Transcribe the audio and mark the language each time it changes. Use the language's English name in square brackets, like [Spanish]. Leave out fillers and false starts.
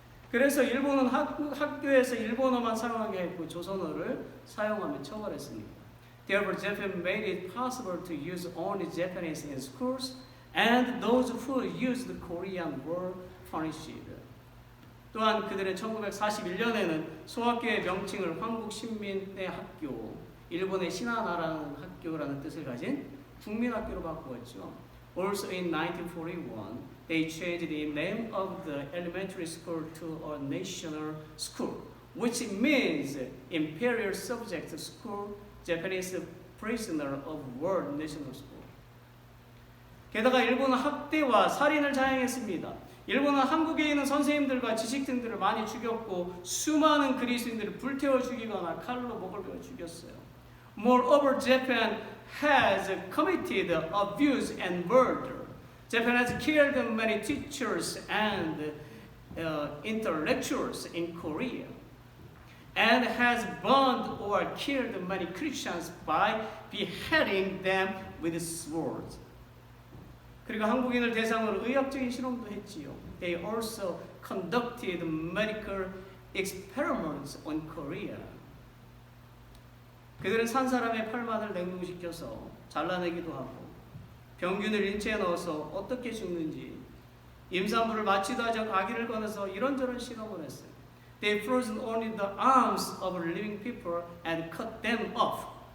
[Korean] 그래서 일본은 학교에서 일본어만 사용하게 했고 조선어를 사용하면 처벌했습니다. [English] Therefore, Japan made it possible to use only Japanese in schools, and those who used Korean were punished. [Korean] 또한 그들의 1941년에는 소학교의 명칭을 한국신민의 학교, 일본의 신하나라는 학교라는 뜻을 가진 국민학교로 바꾸었죠. [English] Also in 1941, they changed the name of the elementary school to a national school, which means imperial subject school, Japanese prisoner of war national school. [Korean] 게다가 일본은 학대와 살인을 자행했습니다. 일본은 한국에 있는 선생님들과 지식인들을 많이 죽였고 수많은 그리스인들을 불태워 죽이거나 칼로 목을 베어 죽였어요. [English] Moreover, Japan has committed abuse and murder. Japan has killed many teachers and intellectuals in Korea, and has burned or killed many Christians by beheading them with swords. [Korean] 그리고 한국인을 대상으로 의학적인 실험도 했지요. [English] They also conducted medical experiments on Korea. [Korean] 그들은 산 사람의 팔만을 냉동시켜서 잘라내기도 하고 병균을 인체에 넣어서 어떻게 죽는지 임산부를 마취도 하지 않고 아기를 꺼내서 이런저런 실험을 했어요. [English] They frozen only the arms of living people and cut them off.